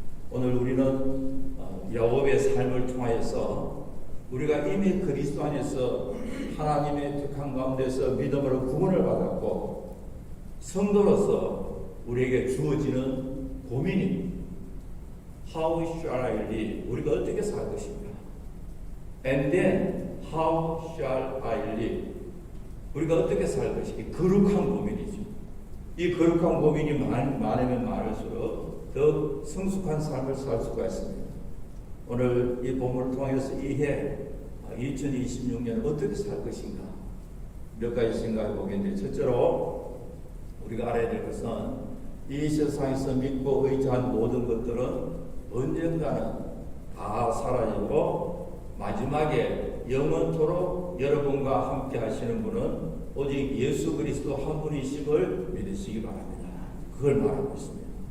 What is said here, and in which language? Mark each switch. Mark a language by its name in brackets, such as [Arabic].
[Korean] 오늘 우리는 야곱의 삶을 통하여서 우리가 이미 그리스도 안에서 하나님의 택한 가운데서 믿음으로 구원을 받았고 성도로서 우리에게 주어지는 고민이 [English] How shall I live? [Korean] 우리가 어떻게 살 것인가? [English] And then how shall I live? [Korean] 우리가 어떻게 살 것인가? 거룩한 고민이죠. 이 거룩한 고민이 많으면 많을수록 더 성숙한 삶을 살 수가 있습니다. 오늘 이 본문을 통해서 이해 2026년 어떻게 살 것인가 몇 가지 생각해 보겠는데 첫째로 우리가 알아야 될 것은 이 세상에서 믿고 의지한 모든 것들은 언젠가는 다 사라지고 마지막에 영원토록 여러분과 함께 하시는 분은 오직 예수 그리스도 한 분이심을 믿으시기 바랍니다. 그걸 말하고 있습니다.